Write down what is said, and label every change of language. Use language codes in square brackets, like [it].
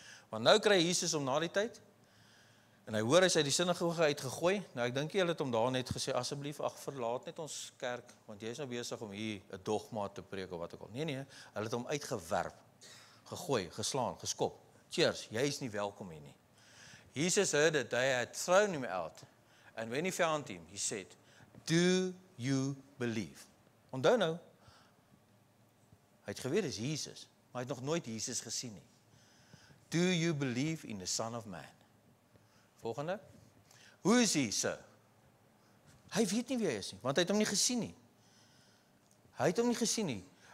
[af] Want nou kry Jesus om na die tyd, en hy hoor hy sy die sinagoge uitgegooi. Nou ek dink jy hulle het hom daar net gesê, asseblief, verlaat net ons kerk, want jy is nou besig om hier 'n dogma te preek of wat ook al. Nee, hulle het hom uitgewerp, gegooi, geslaan, geskop. Cheers, jy is nie welkom hier nie. [en] Jesus heard that they had thrown him out, and when he found him, he said, "Do you believe?" [af] Onthou nou, hy het geweet dis Jesus, maar hy het nog nooit Jesus gesien nie. [en] Do you believe in the Son of Man? [af] Volgende. [en] Who is he, sir? [af] Hy weet nie wie hy is nie, want hy het hom nie gesien nie. Hy het hom nie gesien nie.